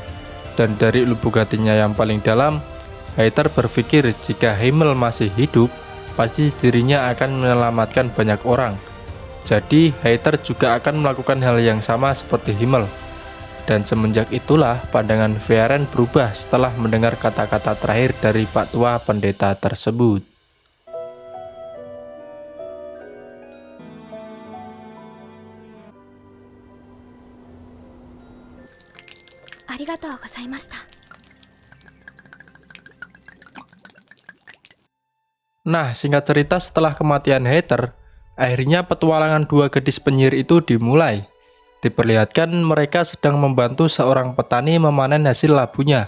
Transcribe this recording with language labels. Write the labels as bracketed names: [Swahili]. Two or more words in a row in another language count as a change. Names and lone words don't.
[Indonesian] Dan dari lubuk hatinya yang paling dalam, Heather berpikir jika Himmel masih hidup, pasti dirinya akan menyelamatkan banyak orang. Jadi Heather juga akan melakukan hal yang sama seperti Himmel. Dan semenjak itulah pandangan Frieren berubah setelah mendengar kata-kata terakhir dari Pak Tua Pendeta tersebut. [Japanese] ありがとうございました。 [Indonesian] Nah, singkat cerita setelah kematian Heather, akhirnya petualangan dua gadis penyihir itu dimulai. Diperlihatkan mereka sedang membantu seorang petani memanen hasil labunya.